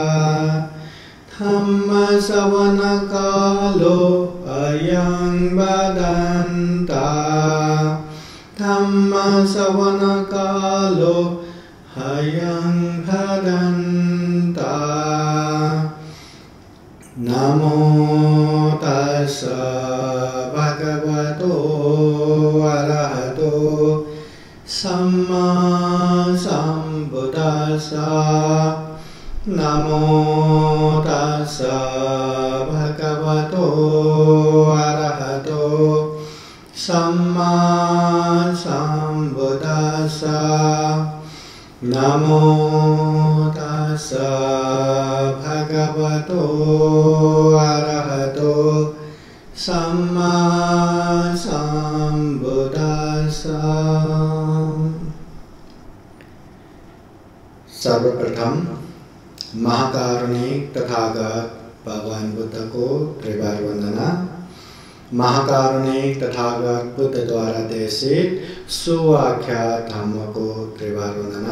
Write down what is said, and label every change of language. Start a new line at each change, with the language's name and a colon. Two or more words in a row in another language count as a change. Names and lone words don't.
Pali: धम्मश्रवणकालो अयं वदन्तः धम्मश्रवणकालो अयं वदन्तः। नमो तस्सै भगवतो अरहतो सम्मा सम्बुद्धास्सै। नमो तस्सै भगवतो अरहतो सम्मा सम्बुद्धास्सै। नमो तस्सै भगवतो अरहतो सम्मा सम्बुद्धास्सै।
Hindi: सर्वप्रथम महाकारुणिक तथागत भगवान बुद्ध को त्रिवार वंदना। महाकारुणिक तथागत बुद्ध द्वारा देशित सुव्याख्यात धम्म को त्रिवार वंदना।